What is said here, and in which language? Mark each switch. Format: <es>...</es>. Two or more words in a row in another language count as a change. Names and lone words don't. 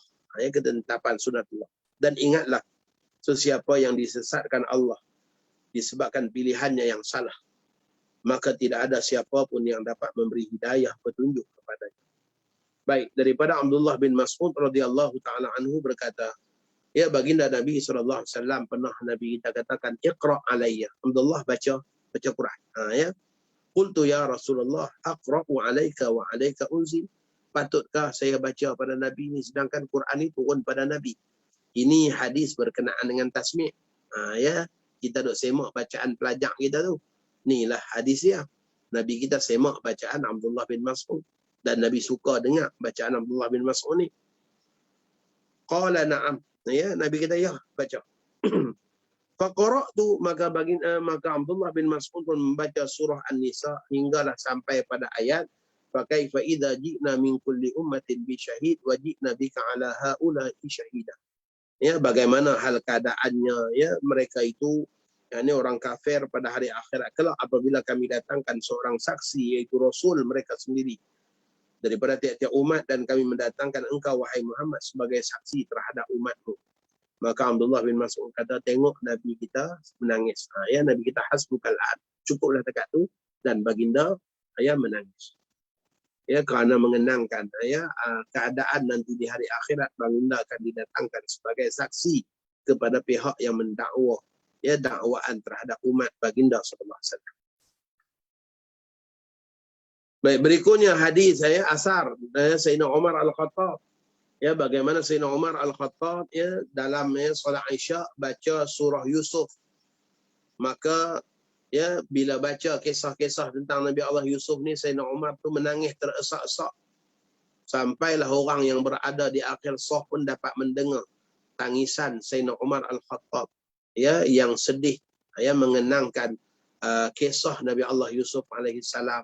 <ms>Ketetapan sunnatullah. Dan ingatlah, sesiapa yang disesatkan Allah disebabkan pilihannya yang salah, maka tidak ada siapapun yang dapat memberi hidayah petunjuk kepadanya. Baik, daripada Abdullah bin Mas'ud</ms> <ar>رضي الله تعالى عنه</ar> <ms>berkata, ya baginda Nabi SAW pernah Nabi kita katakan,</ms> <ar>اقرأ علي.</ar> <ms>Abdullah baca Quran.</ms> <ar>Ya. قلت يا رسول الله أقرأ عليك وعليك أنزل.</ar> <ms>Patutkah saya baca pada Nabi ini sedangkan Quran itu turun pada Nabi? Ini hadis berkenaan dengan tasmi'. Ya, kita duk semak bacaan pelajar kita tu. Inilah hadis dia. Nabi kita semak bacaan Abdullah bin Mas'ud dan Nabi suka dengar bacaan Abdullah bin Mas'ud ni.</ms> <ar>قال نعم. Ya,</ar> <ms>Nabi kita ya baca. Faqara'tu, maka Abdullah bin Mas'ud pun membaca surah An-Nisa hinggalah sampai pada ayat</ms> <ar>فكيف إذا جئنا من كل أمة بشهيد وجئنا بك على هؤلاء شهيدا.</ar> <ms>Ya, bagaimana hal keadaannya ya mereka itu, yakni orang kafir pada hari akhirat kelak apabila kami datangkan seorang saksi yaitu Rasul mereka sendiri daripada tiap-tiap umat dan kami mendatangkan engkau wahai Muhammad sebagai saksi terhadap umatmu. Maka Abdullah bin Mas'ud kata, tengok Nabi kita menangis. Ya, Nabi kita</ms> <ar>حسبك الآن.</ar> <ms>Cukuplah dekat tu dan baginda menangis. Ya, kerana mengenangkan keadaan nanti di hari akhirat baginda akan didatangkan sebagai saksi kepada pihak yang mendakwa dakwaan terhadap umat baginda</ms> <ar>صلى الله عليه وسلم.</ar> <ms>Baik, berikutnya hadis asar Sayyidina Umar Al-Khattab. Ya, bagaimana Sayyidina Umar Al-Khattab dalam solat Isya baca surah Yusuf. Maka bila baca kisah-kisah tentang Nabi Allah Yusuf ni, Sayyidina Umar tu menangis teresak-esak. Sampailah orang yang berada di akhir saf pun dapat mendengar tangisan Sayyidina Umar Al-Khattab yang sedih mengenangkan kisah Nabi Allah Yusuf</ms> <ar>عليه السلام.</ar>